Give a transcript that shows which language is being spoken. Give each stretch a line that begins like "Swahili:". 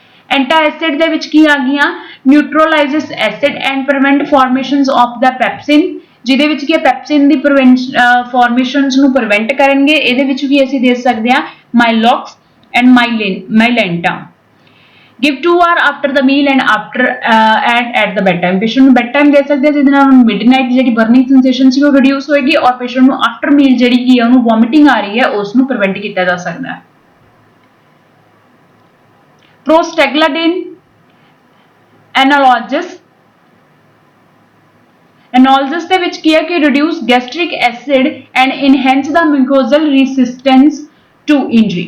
Punjabi: ਐਂਟਾਐਸਿਡ ਦੇ ਵਿੱਚ ਕੀ ਆ ਗਈਆਂ
English: neutralises acid and prevent formations of the pepsin,
Punjabi: ਜਿਹਦੇ ਵਿੱਚ ਕੀ ਹੈ ਪੈਪਸਿਨ ਦੀ ਫਾਰਮੇਸ਼ਨਸ ਨੂੰ ਪ੍ਰੀਵੈਂਟ ਕਰਨਗੇ। ਇਹਦੇ ਵਿੱਚ ਵੀ ਅਸੀਂ ਦੇ ਸਕਦੇ ਹਾਂ ਮਾਈਲੋਕਸ and Mylanta.
English: Give 2 hours after the meal and after and at the bed time।
Punjabi: patient ਨੂੰ bed time ਦੇ ਸਕਦੇ ਹਾਂ ਜਿਹਦੇ ਨਾਲ midnight ਜਿਹੜੀ burning sensation ਸੀ ਉਹ reduce ਹੋਏਗੀ ਔਰ patient ਨੂੰ after meal ਜਿਹੜੀ ਕੀ ਹੈ ਉਹਨੂੰ vomiting ਆ ਰਹੀ ਹੈ ਉਸ ਨੂੰ prevent ਕੀਤਾ ਜਾ ਸਕਦਾ ਹੈ।
English: Prostaglandin analgesics
Punjabi: ਦੇ ਵਿੱਚ ਕੀ ਹੈ ਕਿ
English: reduce gastric acid and enhance the mucosal resistance to injury।